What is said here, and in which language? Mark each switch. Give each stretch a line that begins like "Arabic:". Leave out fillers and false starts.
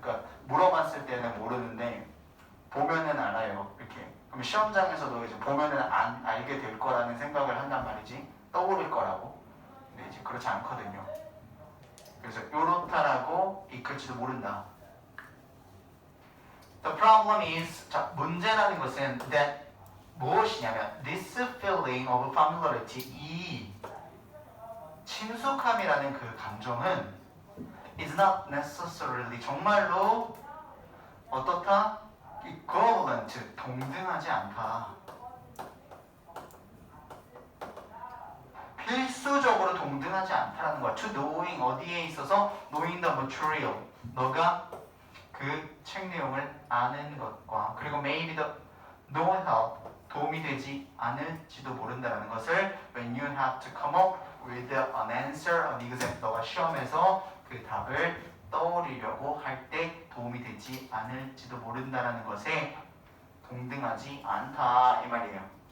Korean: 그러니까 물어봤을 때는 모르는데 보면은 알아요. 이렇게. 그럼 시험장에서도 이제 보면은 알게 될 거라는 생각을 한단 말이지. 떠오를 거라고. 근데 이제 그렇지 않거든요. 그래서 요렇다라고 익힐지도 모른다.
English: The problem is,
Korean: 자, 문제라는 것은
English: that
Korean: 무엇이냐면
English: this feeling of familiarity,
Korean: 이 친숙함이라는 그 감정은
English: is not necessarily,
Korean: 정말로 어떻다? equivalent, 동등하지 않다. 필수적으로 동등하지 않다는 거야.
English: To knowing,
Korean: 어디에 있어서
English: knowing the material,
Korean: 너가 그 책 내용을 아는 것과 그리고
English: maybe the no help,
Korean: 도움이 되지 않을지도 모른다는 것을
English: when you have to come up with an answer on exam,
Korean: 너가 시험에서 그 답을 떠올리려고 할 때 도움이 되지 않을지도 모른다는 것에 동등하지 않다 이 말이에요.